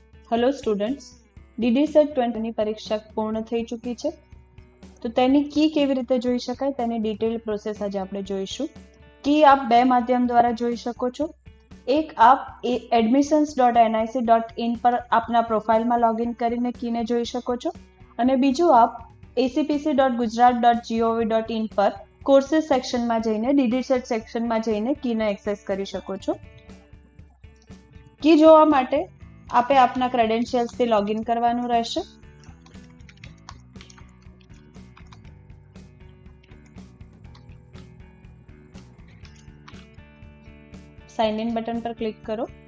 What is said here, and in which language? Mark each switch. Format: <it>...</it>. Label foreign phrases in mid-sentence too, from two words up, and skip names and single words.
<en>hello students,</en> <gu>ડીડી સેટ 20 ની પરીક્ષા પૂર્ણ થઈ ચૂકી છે. તો તેની કી કેવી રીતે જોઈ શકાય તેની ડિટેલ પ્રોસેસ આજે આપણે જોઈશું. કી આપ બે માધ્યમ દ્વારા જોઈ શકો છો. એક આપ admissions.nic.in પર આપના પ્રોફાઇલમાં લોગિન કરીને કીને જોઈ શકો છો અને બીજું આપ acpc.gujarat.gov.in પર કોર્सेस સેક્શનમાં જઈને ડીડી સેટ સેક્શનમાં જઈને કીને એક્સેસ કરી શકો છો. કી જોવા માટે આપે આપના ક્રેડેન્શિયલ્સથી લોગિન કરવાનું રહેશે.</gu> <en>sign in button</en> <gu>પર ક્લિક કરો.</gu>